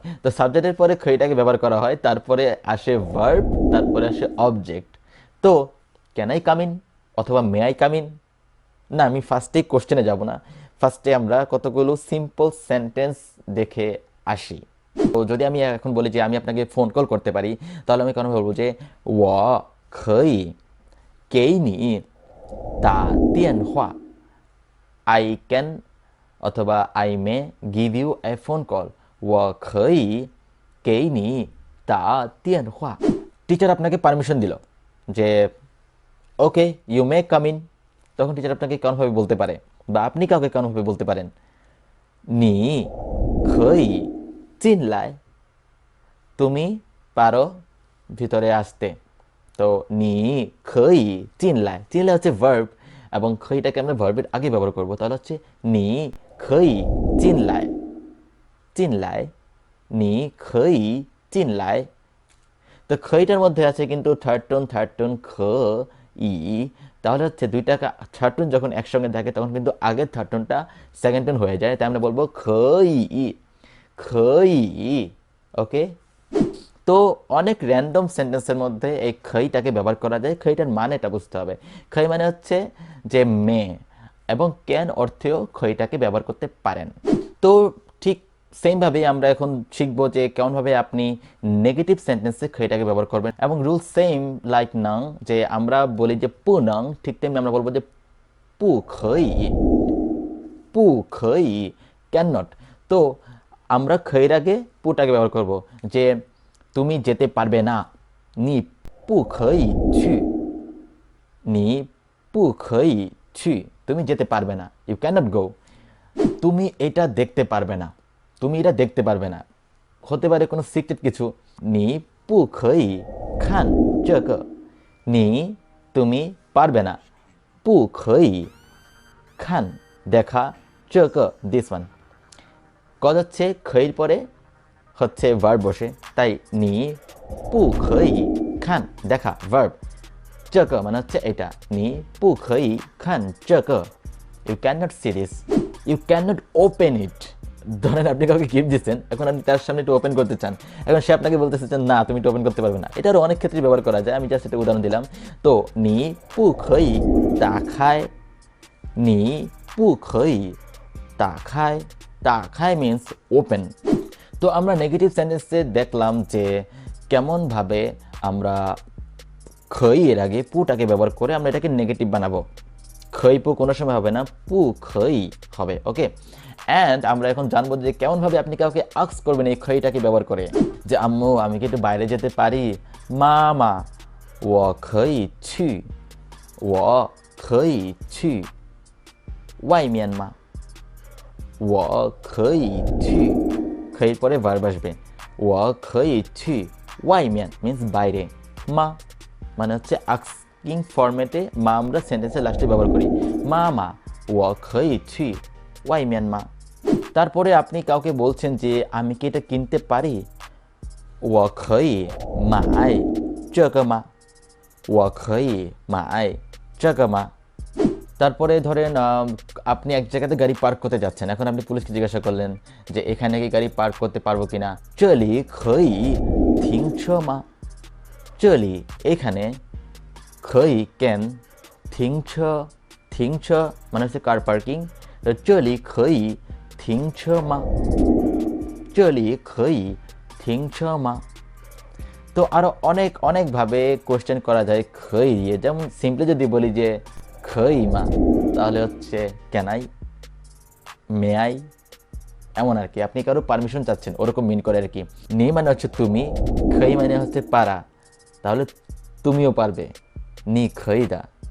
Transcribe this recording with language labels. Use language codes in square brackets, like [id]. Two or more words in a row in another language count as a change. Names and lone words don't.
[bn] তো সাবজেক্টের পরে খেইটাকে ব্যবহার করা হয়, তারপরে আসে ভার্ব, তারপরে আসে অবজেক্ট। তো [en] can I come in [bn] অথবা [en] may I come in, [bn] না আমি ফার্স্টে কোশ্চেনে যাব না, ফার্স্টে আমরা কতগুলো [en] simple sentence [bn] দেখে আসি। তো যদি আমি এখন বলি যে আমি আপনাকে [en] phone call [bn] করতে পারি, তাহলে আমি কেন বলবো যে [zh] 我可以给你打电话, [en] I can অথবা I may give you a phone call, [zh] 我可以给你打电话। [bn] টিচার আপনাকে পারমিশন দিল যে [en] OK you may come in, [bn] তখন টিচার আপনাকে কেমনভাবে বলতে পারে, বা আপনি কাউকে কেমনভাবে বলতে পারেন, [zh] 你可以进来, [bn] তুমি পারো ভিতরে আসতে। তো [zh] 你可以进来, 进来 [bn] হচ্ছে ভার্ব, এবং খেইটাকে আমরা ভার্বের আগে ব্যবহার করব, তাহলে হচ্ছে [zh] 你可以进来, 进来, 你可以进来। [bn] তো খেইটার মধ্যে আছে কিন্তু [en] third tone [bn] খ ই, তাহলে হচ্ছে দুইটা [en] third tone [bn] যখন একসঙ্গে থাকে তখন কিন্তু আগের থার্ড টোনটা [en] second tone [bn] হয়ে যায়, তাই আমরা বলবো [zh] 可，可. [bn] ওকে, তো অনেক [en] random sentence [bn] মধ্যে এই খেইটাকে ব্যবহার করা যায়। খেইটার মানেটা বুঝতে হবে। খেই মানে হচ্ছে যে মেয়ে, এবং ক্যান অর্থেও খেইটাকে ব্যবহার করতে পারেন। তো ঠিক সেমভাবেই আমরা এখন শিখবো যে কেমনভাবে আপনি [en] negative sentence [bn] খেইটাকে ব্যবহার করবেন, এবং [en] rule same like [bn] নাং, যে আমরা বলি যে [zh] 不能, [bn] ঠিক তেমনি আমরা বলবো যে [zh] 不可以不可以 [bn] cannot তো আমরা খইয়ের আগে পুটাকে ব্যবহার করব যে তুমি যেতে পারবে না [zh] 你不可以去你不可以去 [bn] তুমি যেতে পারবে না [en] you cannot go [bn] তুমি এটা দেখতে পারবে না তুমি এটা দেখতে পারবে না হতে পারে কোনো সিক্রেট কিছু [zh] 你不可以看这个你 [bn] তুমি পারবে না [zh] 不可以看 [bn] দেখা 这个 [en] this one [bn] কজ হচ্ছে খইর পরে হচ্ছে ভার্ব বসে তাই [zh] 你不可以看 [en] দেখা ভার্ব 这个 [bn] মানে হচ্ছে এটা [zh] 你不可以看这个 [en] you cannot see this you cannot open [bn] it ধরেন আপনি কাউকে গিফট দিচ্ছেন এখন আপনি তার সামনে একটু ওপেন করতে চান এখন সে আপনাকে বলতেছে যে না তুমি এটা ওপেন করতে পারবে না এটা আরও অনেক ক্ষেত্রে ব্যবহার করা যায় আমি জাস্ট একটা উদাহরণ দিলাম তো [zh] 你不可以打开你不可以打开打开 [en] means open [bn] তো আমরা [en] negative sentence [bn] দেখলাম যে কেমনভাবে আমরা খই এর আগে পুটাকে ব্যবহার করে আমরা এটাকে নেগেটিভ বানাবো [zh] 可不 [bn] কোনো সময় হবে না [zh] 不可 [bn] হবে [en] OK and [bn] আমরা এখন জানবো যে কেমনভাবে আপনি কাউকে আক্স করবেন এই খইটাকে ব্যবহার করে যে আম্মু আমি কি একটু বাইরে যেতে পারি মামা [zh] 我可以去我可以去外面吗我可以去 [bn] খইর পরে ভার্ব আসবে [zh] 我可以去外面 [bn] means বাইরে মা মানে হচ্ছে [en] asking format [bn] মা আমরা সেন্টেন্সের লাস্টে ব্যবহার করি মামা 我可以去外面吗 তারপরে আপনি কাউকে বলছেন যে আমি কি এটা কিনতে পারি [zh] 我可以买这个吗我可以买这个吗 [bn] তারপরে ধরেন আপনি এক জায়গাতে গাড়ি পার্ক করতে যাচ্ছেন এখন আপনি পুলিশকে জিজ্ঞাসা করলেন যে এখানে কি গাড়ি পার্ক করতে পারবো কিনা [zh] 这里可以停车吗这里 [bn] এখানে 可以 can [zh] 停车停车 [bn] মানে হচ্ছে [en] car parking [zh] 这里可以停车吗这里可以停车吗 [bn] তো আরো অনেকভাবে কোশ্চেন করা যায় খই দিয়ে যেমন সিম্পলি যদি বলি যে [zh] 可吗 [bn] তাহলে হচ্ছে [en] can I may I [bn] এমন আর কি আপনি কারো পারমিশন চাচ্ছেন ওরকম মিন করে আর কি নি মানে হচ্ছে তুমি খই মানে হচ্ছে পারা তাহলে তুমিও পারবে [zh] 你可 [bn] দা